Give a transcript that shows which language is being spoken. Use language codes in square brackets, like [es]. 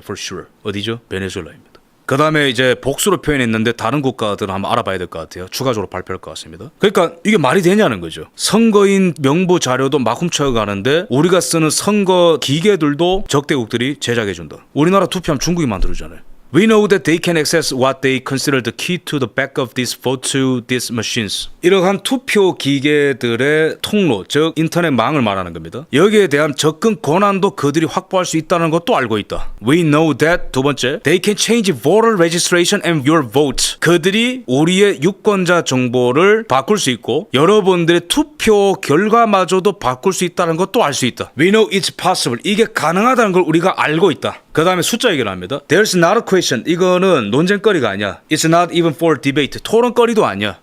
[en] For sure. [ko] 어디죠? 베네수엘라입니다. 그 다음에 이제 복수로 표현했는데 다른 국가들은 한번 알아봐야 될 것 같아요. 추가적으로 발표할 것 같습니다. 그러니까 이게 말이 되냐는 거죠. 선거인 명부 자료도 막 훔쳐가는데 우리가 쓰는 선거 기계들도 적대국들이 제작해준다. 우리나라 투표하면 중국이 만들어주잖아요. [en] We know that they can access what they consider the key to the back of these vote to these machines. [ko] 이러한 투표 기계들의 통로, 즉 인터넷망을 말하는 겁니다. 여기에 대한 접근 권한도 그들이 확보할 수 있다는 것도 알고 있다. [en] We know that [ko] 두 번째, [en] they can change voter registration and your vote. [ko] 그들이 우리의 유권자 정보를 바꿀 수 있고 여러분들의 투표 결과마저도 바꿀 수 있다는 것도 알 수 있다. [en] We know it's possible. [ko] 이게 가능하다는 걸 우리가 알고 있다. 그 다음에 숫자 얘기를 합니다. [en] There's not a question. [ko] 이거는 논쟁거리가 아니야. [en] It's not even for debate. [ko] 토론거리도 아니야.